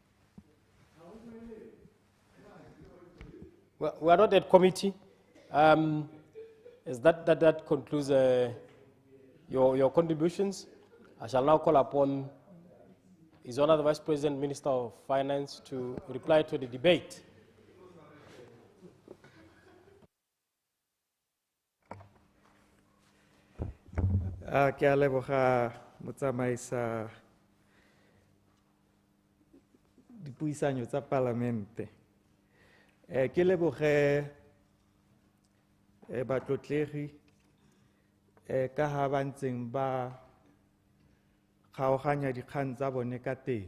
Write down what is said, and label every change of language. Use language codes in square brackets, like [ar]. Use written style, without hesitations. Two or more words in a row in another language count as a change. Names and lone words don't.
[en] We are not at committee. Is that concludes your contributions? I shall now call upon His Honor the Vice President, Minister of Finance, to reply to the debate. [tn] Ke a leboga motsamaisa dipuisanyo tsa palamente. Ke leboge batlotlegi ka ha ba ntseng ba kgaoganya dikgang tsa bone ka teng.